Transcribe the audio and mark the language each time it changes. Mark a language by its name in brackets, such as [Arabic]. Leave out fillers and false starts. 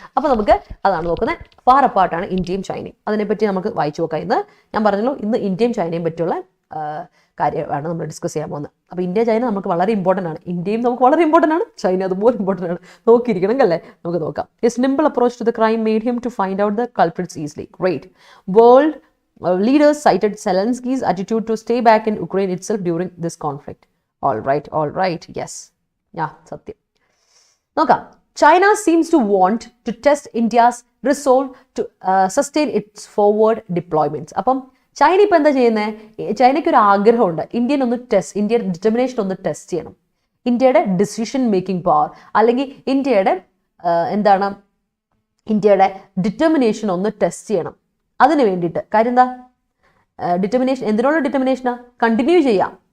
[Malayalam] അപ്പോൾ നമുക്ക് അതാണ് നോക്കുന്നത്, ഫാർ അപ്പാർട്ടാണ് ഇന്ത്യയും ചൈനയും. അതിനെപ്പറ്റി നമുക്ക് വായിച്ചു നോക്കാം. ഇന്ന് ഞാൻ പറഞ്ഞല്ലോ, ഇന്ന് ഇന്ത്യയും ചൈനയും പറ്റിയുള്ള കാര്യമാണ് നമ്മൾ ഡിസ്കസ് ചെയ്യാൻ പോകുന്നത്. അപ്പോൾ ഇന്ത്യ ചൈന നമുക്ക് വളരെ ഇമ്പോർട്ടൻ്റ് ആണ്, ഇന്ത്യയും നമുക്ക് വളരെ ഇമ്പോർട്ടൻ്റ് ആണ്, ചൈന അതുപോലെ ഇമ്പോർട്ടൻ്റ് ആണ്, നോക്കിയിരിക്കണം അല്ലേ. നമുക്ക് നോക്കാം. [English] His nimble approach to the crime made him to find out the culprits easily. Great. World leaders cited Zelensky's attitude to stay back in Ukraine itself during this conflict. All right, yes. Yeah, [Malayalam] satyam. Noka, [English] China seems to want to test India's resolve to sustain its forward deployments. [Malayalam] Appam China ipo endha cheyunne, Chinaku oru aagraham undu, Indian determination ഒന്ന് test ചെയ്യണം, ഇന്ത്യയുടെ decision making power അല്ലെങ്കിൽ ഇന്ത്യയുടെ എന്താണ് ഇന്ത്യയുടെ determination ഒന്ന് test ചെയ്യണം. അതിന് വേണ്ടിയിട്ട് കാര്യം എന്താ, ഡിറ്റർമിനേഷൻ, എന്തിനുള്ള ഡിറ്റർമിനേഷനാ, കണ്ടിന്യൂ ചെയ്യാം.